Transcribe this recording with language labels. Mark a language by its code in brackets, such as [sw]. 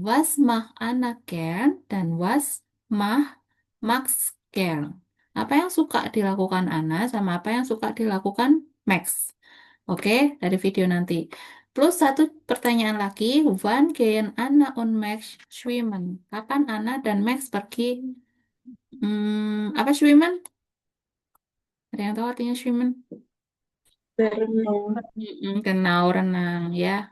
[de] Was macht Anna gern [id] dan [de] was macht Max gern? [id] Apa yang suka dilakukan Anna sama apa yang suka dilakukan Max? Oke, dari video nanti. Plus satu pertanyaan lagi. [de] Wann gehen Anna und Max schwimmen? [id] Kapan Anna dan Max pergi? Apa schwimmen? Ada yang tahu artinya schwimmen? Berenang. [de] Genau, [id] renang ya.